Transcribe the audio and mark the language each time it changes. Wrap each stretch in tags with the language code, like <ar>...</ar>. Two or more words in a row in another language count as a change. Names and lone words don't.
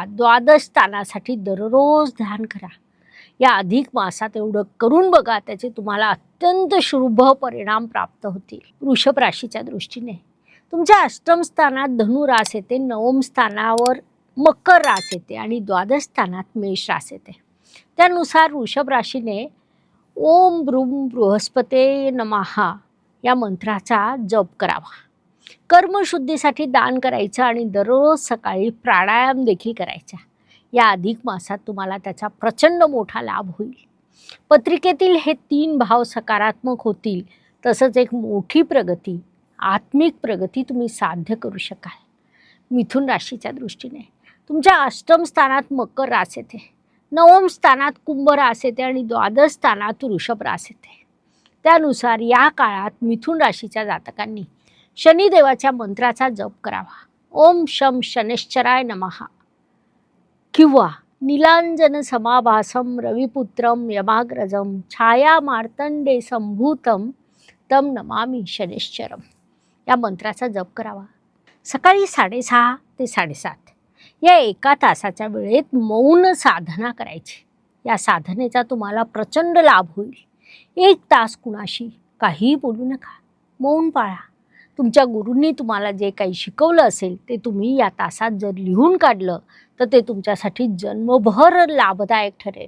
<mr>द्वादश स्थानासाठी दररोज ध्यान करा. या अधिक मासात एवढं करून बघा, त्याचे तुम्हाला अत्यंत शुभ परिणाम प्राप्त होतील. वृषभ राशीच्या दृष्टीने तुमच्या अष्टम स्थानात धनु रास येते, नवम स्थानावर मकर रास येते आणि द्वादश स्थानात मेष रास येते. त्यानुसार वृषभ राशीने</mr> <sa>ओम ब्रूम बृहस्पते नमः</sa> <mr>या मंत्राचा जप करावा. कर्मशुद्धीसाठी दान करायचं आणि दररोज सकाळी प्राणायाम देखील करायचा. या अधिक मासात तुम्हाला त्याचा प्रचंड मोठा लाभ होईल. पत्रिकेतील हे 3 भाव सकारात्मक होतील. तसंच एक मोठी प्रगती, आत्मिक प्रगती तुम्ही साध्य करू शकाल. मिथुन राशीच्या दृष्टीने तुमच्या अष्टम स्थानात मकर रास येते, नवम स्थानात कुंभ रास येते आणि द्वादश स्थानात वृषभ रास येते. त्यानुसार या काळात मिथुन राशीच्या जातकांनी शनिदेवाच्या मंत्राचा जप करावा.</mr> <sa>ओम शम शनैश्चराय नमः किंवा नीलांजन समाभासम रविपुत्रम यमाग्रजम छाया मार्तंडे संभूतम तम नमामि शनैश्चरम</sa> <mr>या मंत्राचा जप करावा. सकाळी 6:30 ते 7:30 या 1 तासाच्या वेळेत मौन साधना करायची. या साधनेचा तुम्हाला प्रचंड लाभ होईल. 1 तास कुणाशी काही बोलू नका, मौन पाळा. तुमच्या गुरूंनी तुम्हाला जे काही शिकवलं असेल ते तुम्ही या तासात जर लिहून काढलं तर ते तुमच्यासाठी जन्मभर लाभदायक ठरेल.</mr>